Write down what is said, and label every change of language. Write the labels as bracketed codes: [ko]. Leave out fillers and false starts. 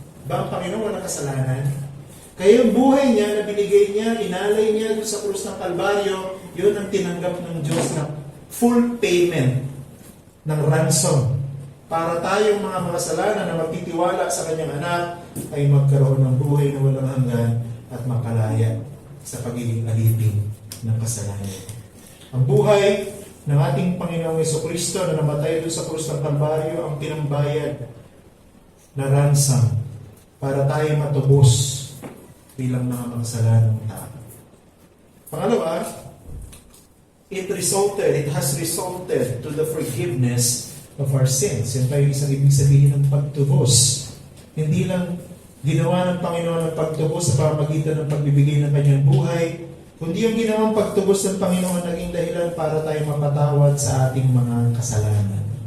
[tl] Ba ang Panginoon walang kasalanan? Kaya yung buhay niya na binigay niya, inalay niya doon sa krus ng Kalbaryo, yun ang tinanggap ng Diyos na [en] full payment [tl] ng ransom para tayong mga makasalanan na magtitiwala sa kanyang anak ay magkaroon ng buhay na walang hanggan at makalaya sa pagiging alipin ng kasalanan. Ang buhay ng ating Panginoong Jesucristo na namatay doon sa krus ng Kalbaryo ang pinambayad na ransom para tayo matubos bilang mga makasalanan ng tao. [en] Pangalawa, it has resulted to the forgiveness of our sins. [tl] Yan tayo isang ibig sabihin ng pagtubos. Hindi lang ginawa ng Panginoon ang pagtubos sa pamamagitan ng pagbibigay ng kanyang buhay, kundi yung ginawang pagtubos ng Panginoon naging dahilan para tayo mapatawad sa ating mga kasalanan.